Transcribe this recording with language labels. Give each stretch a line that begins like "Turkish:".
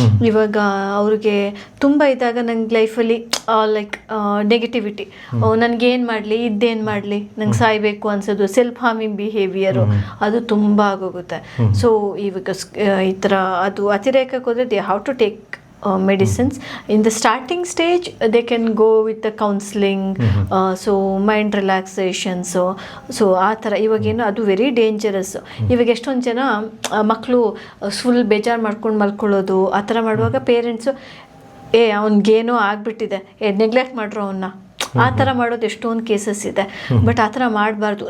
Kannada: ಇವಾಗ ಅವ್ರಿಗೆ ತುಂಬ ಇದ್ದಾಗ ನಂಗೆ ಲೈಫಲ್ಲಿ ಲೈಕ್ ನೆಗೆಟಿವಿಟಿ, ನನಗೇನು ಮಾಡಲಿ, ಇದ್ದೇನು ಮಾಡಲಿ, ನಂಗೆ ಸಾಯಬೇಕು ಅನ್ಸೋದು, ಸೆಲ್ಫ್ ಹಾರ್ಮಿಂಗ್ ಬಿಹೇವಿಯರು ಅದು ತುಂಬ ಆಗೋಗುತ್ತೆ. ಸೊ ಇವಾಗ ಈ ಥರ ಅದು ಅತಿರೇಕಕ್ಕೆ ಹೋದರೆ
English: They have to take medicines. In the starting stage they can go with the counseling, so mind relaxation.
Kannada: So ಆ ಥರ ಇವಾಗೇನು ಅದು ವೆರಿ ಡೇಂಜರಸ್. ಇವಾಗ ಎಷ್ಟೊಂದು ಜನ ಮಕ್ಕಳು ಫುಲ್ ಬೇಜಾರು ಮಾಡ್ಕೊಂಡು ಮಲ್ಕೊಳ್ಳೋದು, ಆ ಥರ ಮಾಡುವಾಗ ಪೇರೆಂಟ್ಸು ಅವನಿಗೇನೋ ಆಗಿಬಿಟ್ಟಿದೆ, ನೆಗ್ಲೆಕ್ಟ್ ಮಾಡ್ರು ಅವನ್ನ, ಆ ಥರ ಮಾಡೋದು ಎಷ್ಟೊಂದು ಕೇಸಸ್ ಇದೆ. ಬಟ್ ಆ ಥರ ಮಾಡಬಾರ್ದು.